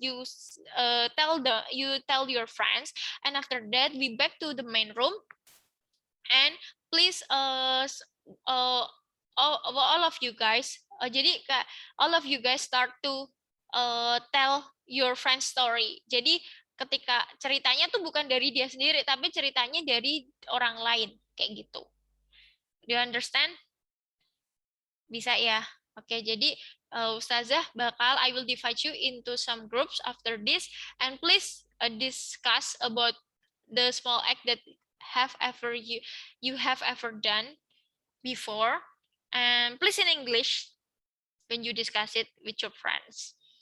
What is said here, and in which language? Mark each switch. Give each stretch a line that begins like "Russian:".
English: You tell your friends, and after that we back to the main room. And please, all of you guys, jadi all of you guys start to tell your friend story.
Indonesian: Jadi ketika ceritanya tuh bukan dari dia sendiri, tapi ceritanya dari orang lain, kayak gitu.
English: Do you understand?
Indonesian: Bisa ya? Oke, jadi Ustazah
English: I will divide you into some groups after this, and please discuss about the small act that you have ever done before, and please in English when you discuss it with your friends.